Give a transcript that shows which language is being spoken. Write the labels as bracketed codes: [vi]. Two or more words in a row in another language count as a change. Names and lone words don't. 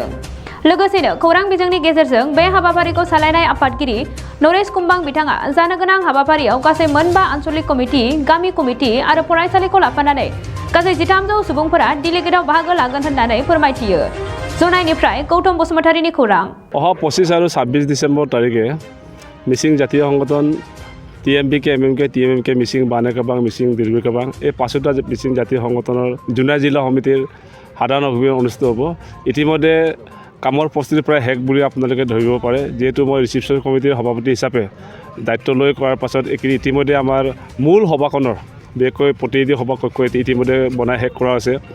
[brx] लोगोसेनो खौरां बिजोंनि गेजेरजों बे हाबाफारिखौ सालायनाय आफादगिरि नरेश कुम्बां बिथाङा जानो गोनां हाबाफारियाव गासै मोनबा आन्चलिक कमिटि, गामि कमिटि आरो फरायसालिखौ लाफानानै गासै 1300 सुबुंफोरा डिलिगेटआव बाहागो लागोन होननानै फोरमायथियो। जनायनिफ्राय गौतम बसुमतारीनि खौरां। [as] অহা 25 আৰু 26 ডিসেম্বৰ তাৰিখে মিচিং জাতীয় সংগঠন টিএমপিকে, এমএমকে, টিএমএমকে, মিচিং বানেকাবাং, মিচিং দিৰবিকাবাং এই পাঁচোটা মিচিং জাতীয় সংগঠনৰ জোনাই জিলা সমিতিৰ সাধাৰণ অভিযান অনুষ্ঠিত হ'ব। ইতিমধ্যে কামৰ প্ৰস্তুতি প্ৰায় শেষ বুলি আপোনালোকে ধৰিব পাৰে, যিহেতু মই ৰিচিপশ্যন কমিটিৰ সভাপতি হিচাপে দায়িত্ব লৈ কৰাৰ পাছত ইতিমধ্যে আমাৰ মূল সভাখনৰ বিশেষকৈ প্ৰতিনিধি সভা কক্ষ ইতিমধ্যে বনাই শেষ কৰা আছে।